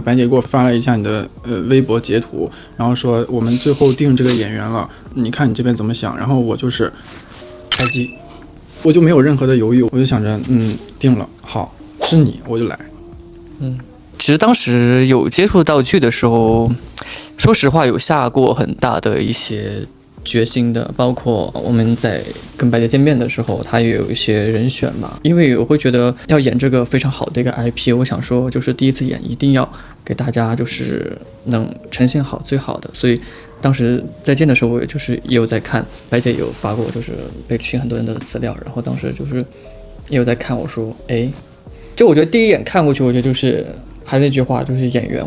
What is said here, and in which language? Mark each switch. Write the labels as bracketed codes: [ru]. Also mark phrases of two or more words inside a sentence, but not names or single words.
[zh] 白姐給我發了一下你的微博截圖，然後說我們最後定這個演員了，你看你這邊怎麼想？然後我就是開機，我就沒有任何的猶豫，我就想着定了，好，是你，我就來。其實當時有接觸道具的時候，說實話有下過很大的一些決心的，包括我們在跟白姐見面的時候，她也有一些人選嘛。因為我會覺得要演這個非常好的一個 IP， 我想說就是第一次演一定要給大家就是能呈現好最好的，所以當時在見的時候，我就是也有在看，白姐也有發過就是被群很多人的資料，然後當時就是也有在看，我說哎，就我覺得第一眼看過去，我覺得就是還是那句話，就是演員。